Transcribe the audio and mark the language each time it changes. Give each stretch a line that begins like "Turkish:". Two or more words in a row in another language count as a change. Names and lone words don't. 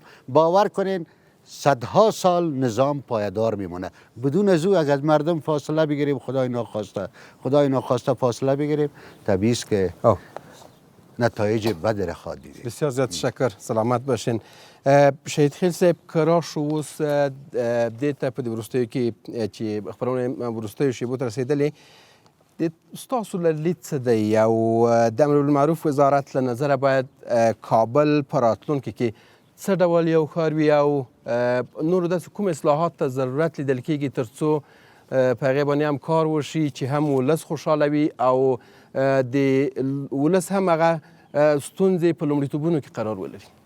Persian: باور کنین صدها سال نظام پایدار میمونه. بدون از او اگر از مردم فاصله بگیریم، خدای ناخواسته فاصله بگیریم، طبیعی است که نتایج بد را خواهد دید. بسیار زیاد تشکر. سلامت باشین.
Pashto: شهید خیل صاحب که راشو اوس دې ته په دې وروستیو کې چې خپرونه وروستیو شیبو ته رسېدلې ستاسو له لید څه دی او د امر بالمعروف وزارت له نظره باید کابل په راتلونکي کې څه ډول یو ښار وي او نورو داسې کوم اصلاحات ته ضرورت لیدل کېږي تر څو په هغې باندې هم کار وشي چې هم ولس خوشحاله وي او د ولس هم هغه ستونزې په لومړیتوبونو کې قرار ولري.